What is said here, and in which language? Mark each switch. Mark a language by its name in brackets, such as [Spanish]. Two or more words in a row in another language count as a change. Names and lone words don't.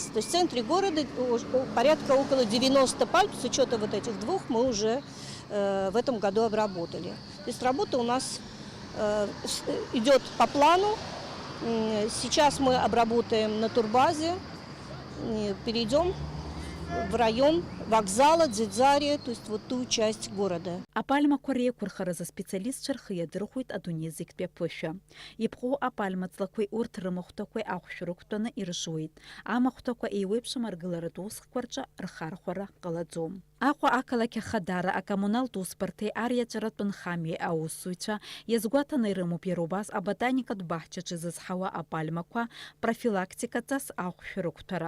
[Russian] То есть в центре города порядка около 90 пальм, с учетом вот этих двух, мы уже в этом году обработали. То есть работа у нас идет по плану. Сейчас мы обработаем на турбазе, перейдем в район вокзала, Дзидзария, то есть вот ту часть города. [Abkhazian] Апальмақәа реиқәырхаразы аспециалистцәа рхы иадырхәоит адунеи зегьтәи аԥышәа. Иԥҟоу апальма-ҵлақәеи урҭ рымахәҭақәеи ахәшә рықәтәаны иршуеит. Амахәҭақәа еиуеиԥшым аргыларатә усқәа рҿы рхархәара ҟалаӡом. Аҟәа ақалақь ахадара акоммуналтә усбарҭеи ариаҵәаратә нхамҩеи аусзуҩцәа иазгәаҭаны ирымоуп иара убас аботаникатә баҳчаҿы изызҳауа апальмақәа профилактикаҵас ахәшә рықәҭәара.